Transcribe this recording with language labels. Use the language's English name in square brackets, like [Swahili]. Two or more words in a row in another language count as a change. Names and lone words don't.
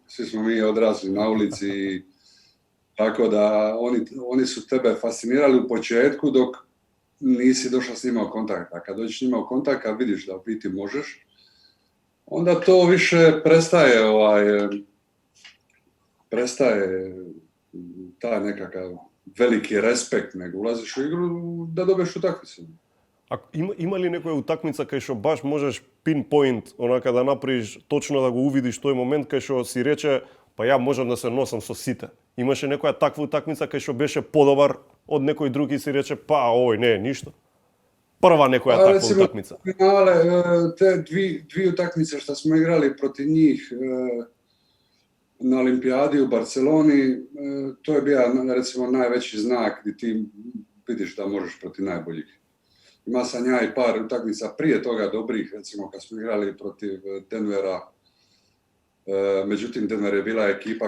[Croatian] Svi smo mi odrasli na ulici, tako da oni su tebe fascinirali u početku dok nisi došao s njima u kontakt. A kad dođeš s njima u kontakt, kad vidiš da u biti možeš, onda to više prestaje taj nekakav veliki respekt, nego ulaziš u igru da dobiješ utakmicu. [Macedonian] А има ли некоја утакмица кај што баш можеш pinpoint, онака да направиш точно да го увидиш тој момент кај што си рече, па ја можам да се носам со сите. Имаше некоја таква утакмица кај што беше подобар од некој друг и си рече, па ој не, ништо. Прва некоја таква утакмица. [Croatian] Te dve utakmice što sme igrali proti njih na Olimpijadi u Barceloni, to je bio recimo najveći znak gdje ti vidiš da možeš protiv najboljih. Ima sam ja i par utakmica prije toga dobrih, recimo kad smo igrali protiv Denvera, međutim Denver je bila ekipa